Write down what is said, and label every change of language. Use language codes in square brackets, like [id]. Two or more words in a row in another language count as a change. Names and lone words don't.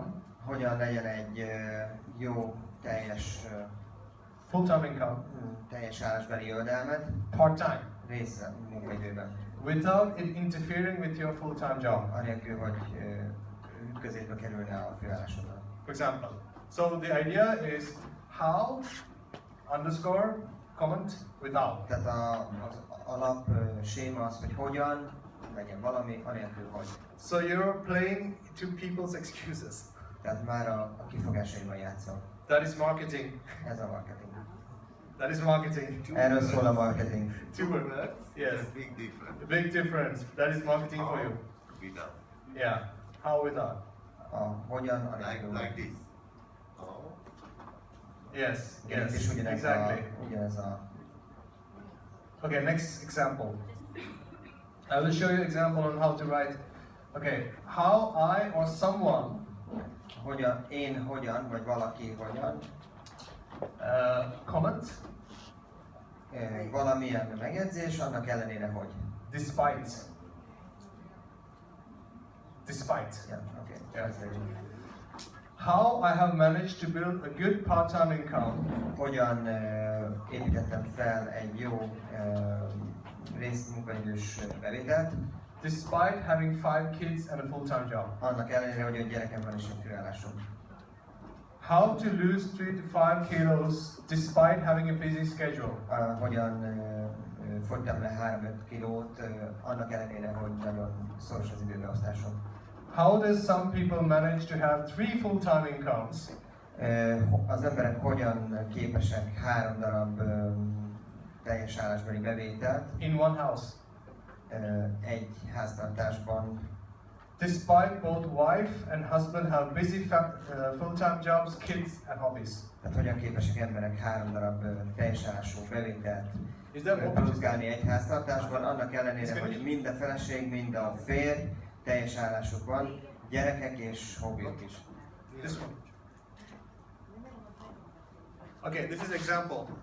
[hu] Hogyan legyen egy jó teljes [en] Full-time income. [hu] teljes állásbeli jövedelmet [en] Part-time. [hu] része munkaidőben. [en] Without it interfering with your full-time job. [hu] Anélkül, hogy ütközésbe kerülne a főállásoddal. [en] For example. So the idea is how underscore comment without. [hu] Tehát az alap séma az, hogy hogyan legyen valami, anélkül, hogy. [en] So you're playing to people's excuses. [hu] Tehát már a kifogásaiban játszol. [en] That is marketing. [hu] Ez a marketing. [en] That is marketing. [hu] Erről szól a marketing. [en] Two words. Yes. Big difference. A big difference. That is marketing for you. Without. Yeah. How without? [hu] A hogyan, anélkül. [en] Like this. Yes. Yes. És Yes. Exactly. [hu] ugyanez a [en] Okay. Next example. I will show you an example on how to write. Okay. How I or someone. [hu] hogyan, vagy valaki hogyan. [en] Comment. [hu] Valamilyen megjegyzés, annak ellenére, hogy. [en] Despite. Despite. Yeah, okay. Yeah. How I have managed to build a good part-time income. [hu] Hogyan építettem fel egy jó részmunkaidős bevételt. [en] Despite having 5 kids and a full-time job. [hu] Annak ellenére, hogy egy gyerekem van és egy főállásom. [en] How to lose 3 to 5 kilos despite having a busy schedule. [hu] Hogyan fogytam le 3-5 kilót, annak ellenére, hogy nagyon szoros az időbeosztásom. [en] How does some people manage to have 3 full-time incomes? [hu] Az emberek hogyan képesek 3 darab teljes állásbeli bevételt [en] in one house? [hu] Egy háztartásban. [en] Despite both wife and husband have busy full-time jobs, kids and hobbies. [hu] Tehát hogyan képesek emberek 3 darab teljes állású bevételt [en] that [hu] produkálni egy háztartásban, annak ellenére, hogy mind a feleség, mind a férj teljes állásuk van, gyerekek és hobbiok is. [en] This one. Okay, this is example.